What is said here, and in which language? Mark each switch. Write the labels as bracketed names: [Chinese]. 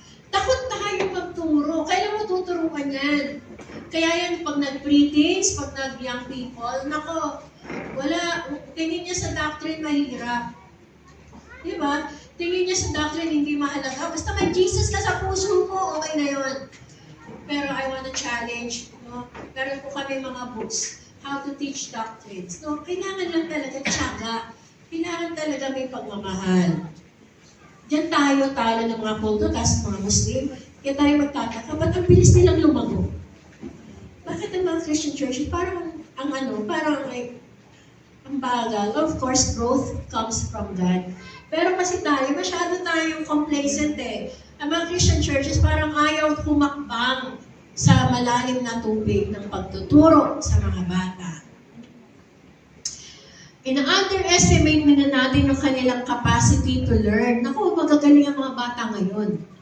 [Filipino] Takot tayo magturo. Kailan mo tuturuan yan? Kaya yan, pag nag-preteens, pag nag-young people, nako, Wala, tingin niya sa doctrine mahirap. Di ba? Tingin niya sa doctrine hindi mahalaga. Basta may Jesus ka sa puso mo, okay na yun. [English] Pero I want to challenge, no? [Filipino] Meron po kami mga [English] books, how to teach doctrines. No? [Filipino] Kailangan lang talaga tiyaga. Kailangan talaga may pagmamahal. Diyan tayo, talo ng mga Poldokas, mga Muslim, kaya tayo magtataka, ba't ang bilis nilang lumago? Bakit ang mga Christian churches, parang, parang like, ang bagal. [English] Of course, growth comes from God. [Filipino] Pero kasi tayo, masyado tayong complacent eh. Ang mga Christian churches parang ayaw humakbang sa malalim na tubig ng pagtuturo sa mga bata. Ina-underestimate na natin yung kanilang [English] capacity to learn. [Filipino] Naku, magagaling ang mga bata ngayon.